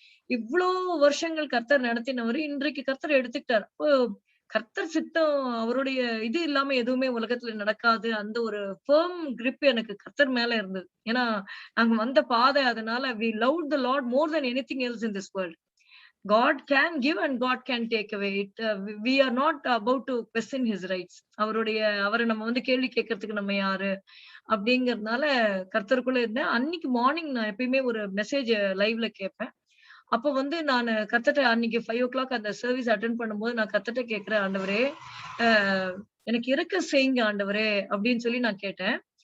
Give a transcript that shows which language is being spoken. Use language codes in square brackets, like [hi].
[ta] இவ்ளோ வருஷங்கள் கர்த்தர் நடத்தினவரு, இன்றைக்கு கர்த்தர் எடுத்துக்கிட்டார். அப்போ கர்த்தர் சித்தம் அவருடைய இது இல்லாம எதுவுமே உலகத்துல நடக்காது. [en] அந்த ஒரு firm grip [ta] எனக்கு கர்த்தர் மேல இருந்தது. ஏன்னா, நாங்க வந்த பாதை அதனால [en] We loved the lord more than anything else in this world. God can give and God can take away it. We are not about to question his rights. [ta] அவர நம்ம வந்து கேள்வி கேட்கறதுக்கு நம்ம யாரு? அப்படிங்கிறதுனால கர்த்தருக்குள்ள இருந்தேன். அன்னைக்கு மார்னிங் நான் எப்பயுமே ஒரு மெசேஜ் லைவ்ல கேட்பேன். அப்ப வந்து நானு கர்த்தர்ட்ட அன்னைக்கு 5:00 அந்த சர்வீஸ் அட்டெண்ட் பண்ணும்போது நான் கர்த்தர்ட்ட கேட்கிறேன், "ஆண்டவரே, அ எனக்கு இரக்கம் செய்யுங்க ஆண்டவரே" அப்படின்னு சொல்லி நான் கேட்டேன்.